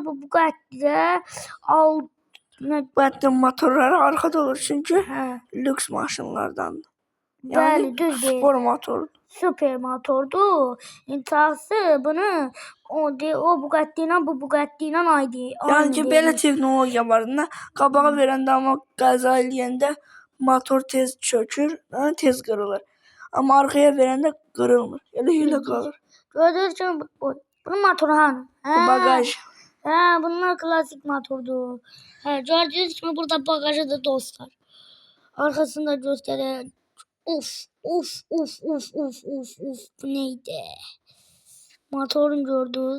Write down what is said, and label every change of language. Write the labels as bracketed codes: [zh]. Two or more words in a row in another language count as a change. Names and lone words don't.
[tr] Bu Bugatti'de Bugatti motorları arkada olur çünkü lüks maşınlardan. Yani düz değil. spor motor. Süper motordu. İntihası bunu o Bugatti'yle bu Bugatti'yle aynı. [az] Yani belə texnologiya var. Qabağa verəndə amma qəza eləyəndə motor tez çökür, tez qırılır. Amma arxaya verəndə qırılmır. Elə qalır. [tr] Gördüğünüz gibi bunun motoru hanı? Bu bagaj. Bunlar klasik motordu. Gördüğünüz gibi burada bagajı da dostlar. Arkasında gösteren. Uf. Bu neydi? Motorun gördüğünüz.